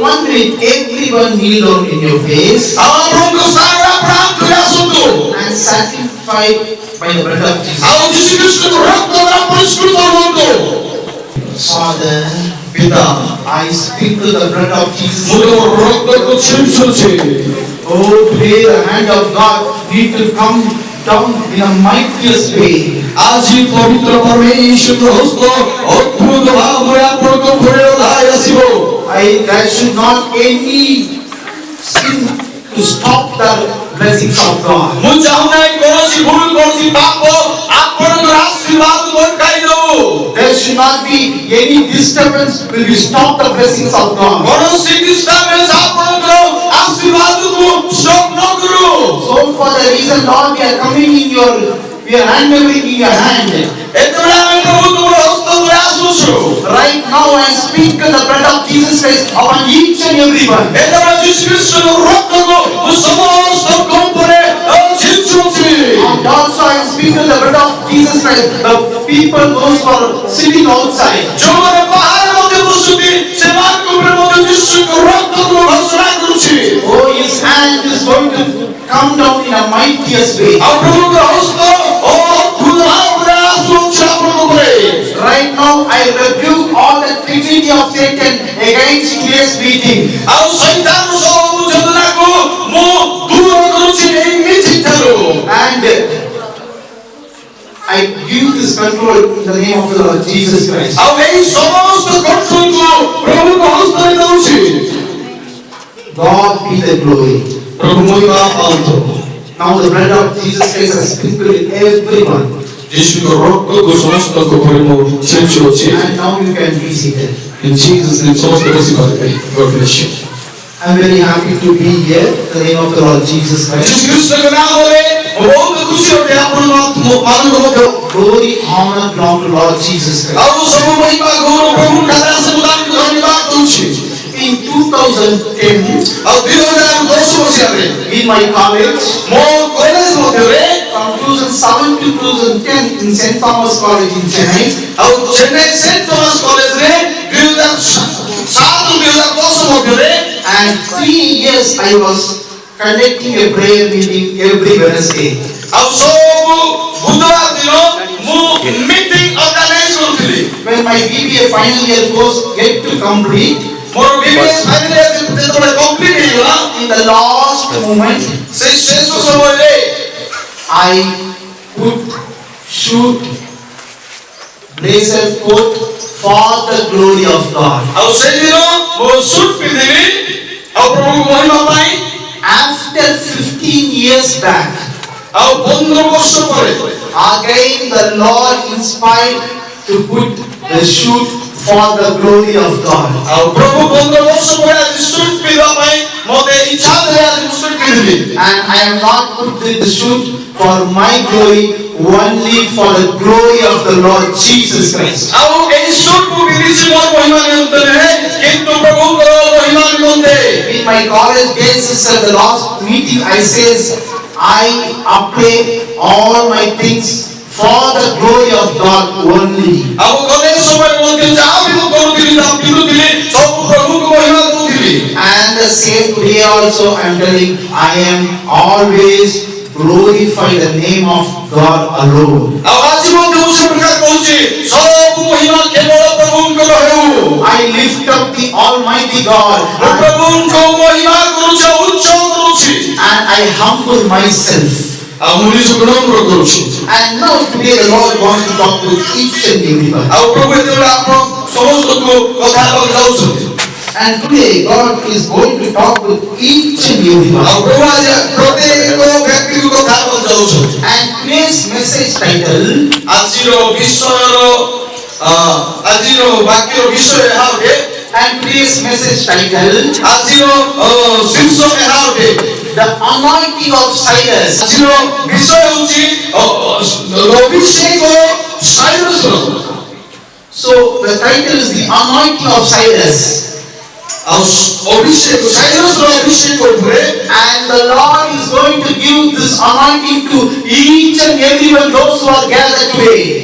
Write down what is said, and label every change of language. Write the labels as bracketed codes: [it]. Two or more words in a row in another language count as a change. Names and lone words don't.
[en] with everyone kneel down in your face [or] ଆଉ ଆପଣଙ୍କ ସ୍ଥାନରେ ଆପଣ ହାତରେ ଆସନ୍ତୁ [en] and sanctified by the blood of Jesus. [or] ଆଉ ଯୀଶୁ ଖ୍ରୀଷ୍ଟଙ୍କ ରକ୍ତ ଦ୍ୱାରା ପରିଷ୍କୃତ ହୁଅନ୍ତୁ। [en] Father, [or] ପିତା [en] I speak to the blood of Jesus. [or] ମୁଁ ତମ ରକ୍ତକୁ ଛିଞ୍ଚୁଛି। [en] Oh, today the hand of God need to come down in a mightiest way. [or] ଆଜି ପବିତ୍ର ପରମେଶ୍ୱରଙ୍କ ହସ୍ତ ଅଦ୍ଭୁତ ଭାବରେ ଆପଣଙ୍କ ଉପରେ ଓହ୍ଲାଇ ଆସିବ। [en] There should not any sin to stop the blessings of God. [or] ମୁଁ ଚାହୁଁନାହିଁ କୌଣସି ଭୁଲ କୌଣସି ପାପ ଆପଣଙ୍କର ଆଶୀର୍ବାଦକୁ ଅଟକାଇ ଦେଉ। [en] There should not be any disturbance will be stop the blessings of God. [or] କୌଣସି disturbance ଆପଣଙ୍କର ଆଶୀର୍ବାଦକୁ stop ନ କରୁ। [en] So for the reason, Lord, we are handling in your hand. [or] ଏତେବେଳେ ଆମେ ପ୍ରଭୁ ତୁମର ହସ୍ତ ଉପରେ ଆସୁଛୁ। [en] Right now I speak the blood of Jesus Christ upon each and everyone. [or] ଏତେବେଳେ ଯୀଶୁ ଖ୍ରୀଷ୍ଟଙ୍କ ରକ୍ତକୁ ମୁଁ ସମସ୍ତଙ୍କ ଉପରେ ଛିଞ୍ଚୁଛି। [en] And also I speak the blood of Jesus Christ, the people those who are sitting outside. [or] ଯେଉଁମାନେ ବାହାରେ ମଧ୍ୟ ବସୁଛନ୍ତି ସେମାନଙ୍କ ଉପରେ ମଧ୍ୟ ଯୀଶୁଙ୍କ ରକ୍ତକୁ ଘୋଷଣା କରୁଛି। [en] Oh, his hand is going to come down in a mightiest way. [or] ଆଉ ପ୍ରଭୁଙ୍କ ହସ୍ତ ଅଦ୍ଭୁତ ଭାବରେ ଆସୁଛି ଆପଣଙ୍କ ଉପରେ। [en] Right now I rebuke all the activity of Satan against today's meeting. [or] ଆଉ ଶୈତାନର ସବୁ ଯୋଜନାକୁ ମୁଁ ଦୂର କରୁଛି ଏହି ମିଟିଂ ଠାରୁ। [en] And I give this control in the name of the Lord Jesus Christ. [or] ଆଉ ଏହି ସମସ୍ତ କଣ୍ଟ୍ରୋଲକୁ ପ୍ରଭୁଙ୍କ ହସ୍ତରେ ଦଉଛି। [en] God be the glory. [or] ପ୍ରଭୁ ମହିମା ପାଆନ୍ତୁ। [en] Now the blood of Jesus Christ has sprinkled in everyone. [or] ଯୀଶୁଙ୍କ ରକ୍ତକୁ ସମସ୍ତଙ୍କ ଉପରେ ମୁଁ ଛିଞ୍ଚୁଅଛି। [en] And now you can be seated. In Jesus name [or] ସମସ୍ତେ ବସିପାରିବେ। [en] God bless you। I'm very happy to be here in the name of the Lord Jesus Christ. [or] ଯୀଶୁ ଖ୍ରୀଷ୍ଟଙ୍କ ନାମରେ ମୁଁ ବହୁତ ଖୁସି ଅଟେ ଆପଣମାନଙ୍କୁ ମଧ୍ୟ। [en] Glory, honor belong to Lord Jesus Christ. [or] ଆଉ ସବୁ ମହିମା ଗୌରବ ପ୍ରଭୁ ଖାଦାସକୁ ତାଙ୍କୁ ଧନ୍ୟବାଦ ଦଉଛି। [en] In 2010, [or] ଆଉ 2010 ମସିହାରେ [en] in my college, [or] ମୋ କଲେଜ ମଧ୍ୟରେ [en] from 2007 to 2010 in St. Thomas College in Chennai, [or] ଆଉ ଚେନ୍ନାଇ ସେଣ୍ଟ ଥୋମାସ କଲେଜରେ 2007-2010 ମଧ୍ୟରେ [en] and 3 years I was conducting a prayer meeting every Wednesday. [or] ଆଉ ସବୁ ବୁଧବାର ଦିନ ମୁଁ [en] meeting organize [or] କରୁଥିଲି। [en] When my BBA final year course get to complete, [or] ମୋର [en] BBS final year [or] ଯେତେବେଳେ କମ୍ପ୍ଲିଟ ହେଇଗଲା [en] in the last moment, [or] ସେଇ ଶେଷ ସମୟରେ [en] I put shoot blazer coat for the glory of God. [or] ଆଉ ସେଇଦିନ ମୁଁ ସୁଟ୍ ପିନ୍ଧିଲି ଆଉ ପ୍ରଭୁଙ୍କ ମହିମା ପାଇଁ। [en] After 15 years back, [or] ଆଉ 15 ବର୍ଷ ପରେ [en] again the Lord inspired to put the shoot for the glory of God. [or] ଆଉ ପ୍ରଭୁ 15 ବର୍ଷ ପରେ ଆଜି ସୁଟ୍ ପିନ୍ଧିବା ପାଇଁ ମୋତେ ଇଚ୍ଛା ଦେଲେ ଆଜି ମୁଁ ସୁଟ୍ ପିନ୍ଧିଲି। [en] And I am not put the shoot for my glory, only for the glory of the Lord Jesus Christ. [or] ଆଉ ଏହି ସୁଟ୍ ମୁଁ ପିନ୍ଧିଛି ମୋର ମହିମା ନିମନ୍ତେ ନୁହେଁ କିନ୍ତୁ ପ୍ରଭୁଙ୍କର ମହିମା ନିମନ୍ତେ। [en] In my college days, at the last meeting, I says, I apply all my things for the glory of God only. [or] ଆଉ କଲେଜ ସମୟରେ ମଧ୍ୟ ଯାହା ବି ମୁଁ କରୁଥିଲି ତାହା ପିନ୍ଧୁଥିଲି ସବୁ ପ୍ରଭୁଙ୍କ ମହିମା ଦଉଥିଲି। [en] And the same today also I am telling, I am always glorify the name of God alone. [or] ଆଉ ଆଜି ମଧ୍ୟ ମୁଁ ସେ ପ୍ରକାର କହୁଛି ସବୁ ମହିମା କେବଳ ପ୍ରଭୁଙ୍କର ହେଉ। [en] I lift up the Almighty God [or] ପ୍ରଭୁଙ୍କ ମହିମା କରୁଛି ଉଚ୍ଚ କରୁଛି [en] and I humble myself. [or] ଆଉ ମୁଁ ନିଜକୁ ନମ୍ର କରୁଛି। [en] And now today the Lord wants to talk to each and everyone. [or] ଆଉ ପ୍ରଭୁ ଯେତେବେଳେ ଆପଣ ସମସ୍ତଙ୍କୁ କଥା ହେବାକୁ ଯାଉଛନ୍ତି [en] And today God is going to talk with each and everyone. [or] ଆଉ ପ୍ରଭୁ ଆଜି ପ୍ରତ୍ୟେକ ବ୍ୟକ୍ତିକୁ କଥା ହେବାକୁ ଯାଉଛନ୍ତି। [en] And today's message title, [or] ଆଜିର ବାକ୍ୟର ବିଷୟ ଏହା ଅଟେ। [en] and today's message title, [or] ଆଜିର ଶୀର୍ଷକ ଏହା ଅଟେ। [en] the anointing of Cyrus. [or] ଆଜିର ବିଷୟ ହେଉଛି ଅଭିଷେକ ସାଇରସର। [en] So the title is the anointing of Cyrus. [or] ଆଉ ଅଭିଷେକ ସାଇରସର ଅଭିଷେକ ଉପରେ [en] And the Lord is going to give this anointing to each and everyone those who are gathered today.